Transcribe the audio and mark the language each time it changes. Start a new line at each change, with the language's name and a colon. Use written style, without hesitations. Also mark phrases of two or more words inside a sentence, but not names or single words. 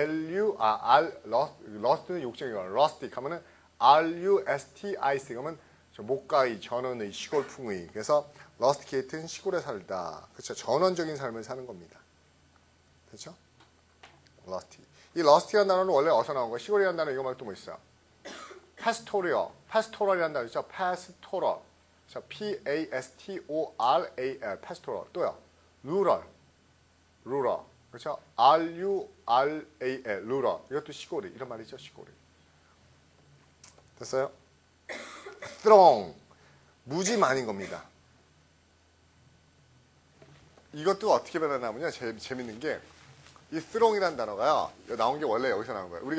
Korean: rust는 욕정이고 rustic 하면은 rustic 그러면 목가의, 전원의, 시골풍의. 그래서 rusticate는 시골에 살다. 그렇죠? 전원적인 삶을 사는 겁니다. 그렇죠? rustic. 이 rustic이라는 단어는 원래 어디서 나온 거예요? 시골이라는 단어 이거 말고 또 뭐 있어요? pastoral. pastoral이라는 단어 있죠? pastoral.
English: P-A-S-T-O-R-A-L. pastoral. 또요. rural. 그렇죠? R-U-R-A-L. rural.
Korean: 이것도 시골이. 이런 말이죠. 시골이. 됐어요? throng. 무지 많은 겁니다. 이것도 어떻게 변하냐면요. 재밌는 게 이 throng이라는 단어가요. 나온 게 원래 여기서 나온 거예요.